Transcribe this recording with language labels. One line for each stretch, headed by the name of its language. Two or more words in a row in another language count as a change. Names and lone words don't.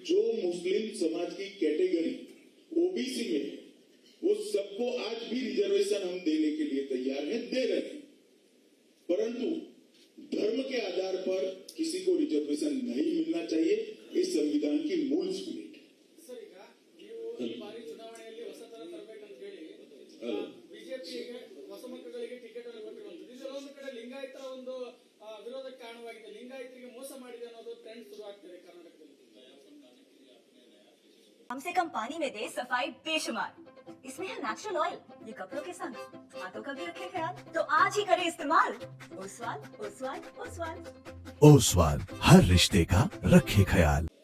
Hindi: जो मुस्लिम समाज की कैटेगरी ओबीसी में है, वो सबको आज भी रिजर्वेशन हम देने के लिए तैयार हैं, दे रहे हैं। परंतु धर्म के आधार पर किसी को रिजर्वेशन नहीं मिलना चाहिए। इस संविधान की मूल स्पिरिट है।
Kannada: ಸರ್, ಈಗ ನೀವು ಈ ಬಾರಿ ಚುನಾವಣೆಯಲ್ಲಿ ಹೊಸ ತರ ತರಬೇಕಂತ ಹೇಳಿ ಬಿಜೆಪಿಗೆ ಹೊಸ ಮಕ್ಕಳಿಗೆ ಟಿಕೆಟ್ ಅನ್ನು ಕೊಟ್ಟಿರುವಂತದ್ದು, ಇದೆಲ್ಲೊಂದು ಕಡೆ ಲಿಂಗಾಯತರ ಒಂದು ವಿರೋಧಕ್ಕೆ ಕಾರಣವಾಗಿದೆ, ಲಿಂಗಾಯತರಿಗೆ ಮೋಸ ಮಾಡಿದೆ ಅನ್ನೋದು ಟ್ರೆಂಡ್ ಶುರು ಆಗ್ತಿದೆ ಕರ್ನಾಟಕದಲ್ಲಿ।
Hindi: कम से कम पानी में दे सफाई बेशुमार, इसमें है
English: natural oil,
Hindi: ये कपड़ों के संग हाथों का भी रखे ख्याल। तो आज ही करें इस्तेमाल ओसवाल ओसवाल ओसवाल। ओसवाल हर रिश्ते का रखे ख्याल।